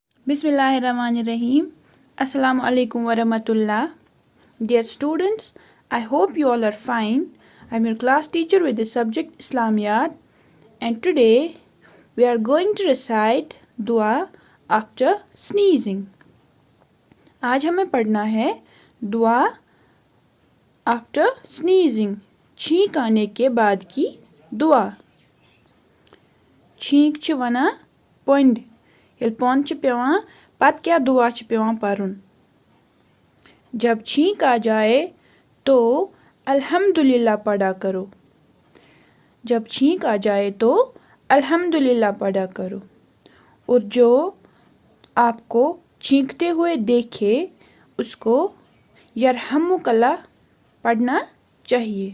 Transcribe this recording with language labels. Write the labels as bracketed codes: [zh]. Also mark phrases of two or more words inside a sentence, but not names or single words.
[ar] بسم الله الرحمن الرحيم. السلام عليكم ورحمة الله. [en] Dear students, I hope you all are fine. I'm your class teacher with the subject Islamiyat, and today we are going to recite [ar] dua after [en] sneezing. [hi] आज हमें पढ़ना है दुआ [en] after sneezing, [hi] छींक आने के बाद की दुआ. [ks] छींक छ वना पोंड, येल पोंद छ पेवान पत क्या दुआ छ पेवान परुन. [hi] जब छींक आ जाए तो अल्हम्दुलिल्लाह पढ़ा करो. जब छींक आ जाए तो अल्हम्दुलिल्लाह पढ़ा करो. और जो आपको छींकते हुए देखे उसको यरहमुकल्लाह पढ़ना चाहिए.